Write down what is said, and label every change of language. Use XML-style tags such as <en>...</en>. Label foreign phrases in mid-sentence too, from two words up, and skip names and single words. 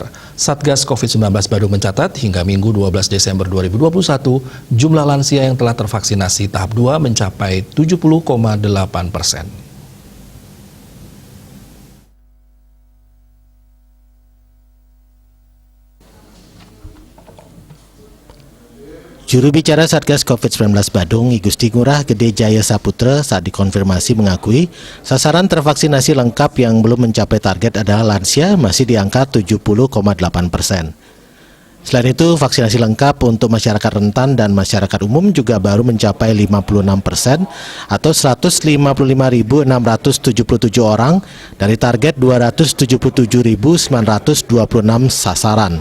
<id>Satgas COVID-19 Badung mencatat hingga Minggu 12 Desember 2021, jumlah lansia yang telah tervaksinasi tahap 2 mencapai 70,8%. Juru bicara Satgas COVID-19 Badung, I Gusti Ngurah Gede Jaya Saputra, saat dikonfirmasi mengakui sasaran tervaksinasi lengkap yang belum mencapai target adalah lansia masih di angka 70,8%. Selain itu, vaksinasi lengkap untuk masyarakat rentan dan masyarakat umum juga baru mencapai 56% atau 155.677 orang dari target 277.926 sasaran.</id>